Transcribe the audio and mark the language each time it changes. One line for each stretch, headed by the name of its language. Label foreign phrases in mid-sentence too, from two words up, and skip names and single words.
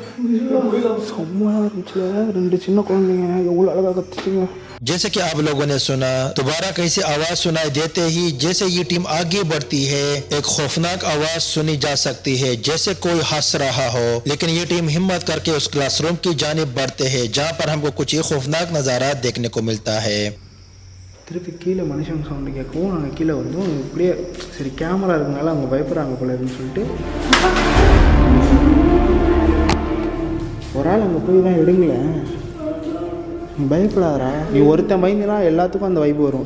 Tamil: ரெண்டு சின்ன குழந்தைங்க எவ்வளவு அழகா கத்துச்சுங்க.
Hindi: जैसे कि आप लोगों ने सुना, दोबारा कैसी आवाज सुनाई देते ही जैसे ये टीम आगे बढ़ती है एक खौफनाक आवाज सुनी जा सकती है, जैसे कोई हंस रहा हो। लेकिन ये टीम हिम्मत करके उस क्लासरूम की जानिब बढ़ते हैं जहाँ पर हमको कुछ ये खौफनाक नजारा देखने को मिलता है।
Tamil: திருப்பி கீழே மனுஷங்க சவுண்டு கேட்கவும் நாங்கள் கீழே வந்தோம். இப்படியே சரி கேமரா இருக்கனால அவங்க பயப்படுறாங்க போல இருக்குன்னு சொல்லிட்டு ஒரு ஆள் அங்கே போய் தான் எடுங்களேன். நீ பயப்படாதரா, நீ ஒருத்தன் பயந்துனா எல்லாத்துக்கும் அந்த வைப்பு வரும்.